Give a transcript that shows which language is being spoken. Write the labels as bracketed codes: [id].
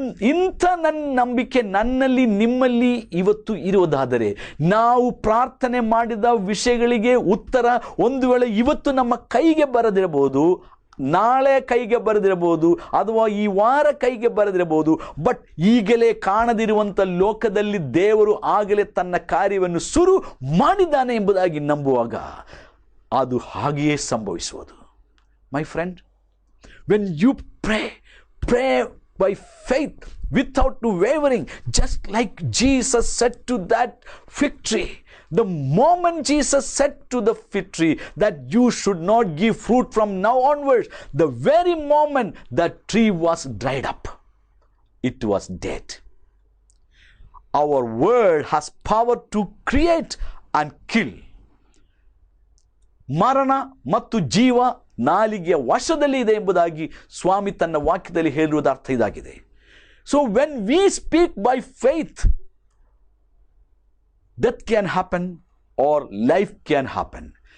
[kn] ಇಂಥ ನನ್ನ ನಂಬಿಕೆ ನನ್ನಲ್ಲಿ ನಿಮ್ಮಲ್ಲಿ ಇವತ್ತು ಇರುವುದಾದರೆ, ನಾವು ಪ್ರಾರ್ಥನೆ ಮಾಡಿದ ವಿಷಯಗಳಿಗೆ ಉತ್ತರ ಒಂದು ವೇಳೆ ಇವತ್ತು ನಮ್ಮ ಕೈಗೆ ಬರದಿರಬಹುದು, ನಾಳೆ ಕೈಗೆ ಬರದಿರಬಹುದು, ಅಥವಾ ಈ ವಾರ ಕೈಗೆ ಬರದಿರಬಹುದು. ಬಟ್ ಈಗಲೇ ಕಾಣದಿರುವಂಥ ಲೋಕದಲ್ಲಿ ದೇವರು ಆಗಲೇ ತನ್ನ ಕಾರ್ಯವನ್ನು ಶುರು ಮಾಡಿದ್ದಾನೆ ಎಂಬುದಾಗಿ ನಂಬುವಾಗ ಅದು ಹಾಗೆಯೇ ಸಂಭವಿಸುವುದು. [en] My friend, when you pray by faith without wavering, just like Jesus said to that fig tree. The moment Jesus said to the fig tree that you should not give fruit from now onwards, the very moment that tree was dried up, it was dead. Our word has power to create and kill. [kn] ಮರಣ ಮತ್ತು ಜೀವ ನಾಲಿಗೆಯ ವಶದಲ್ಲಿ ಇದೆ ಎಂಬುದಾಗಿ ಸ್ವಾಮಿ ತನ್ನ ವಾಕ್ಯದಲ್ಲಿ ಹೇಳಿರುವುದ ಅರ್ಥ ಇದಾಗಿದೆ. [en] So when we speak by faith, death can happen or life can happen.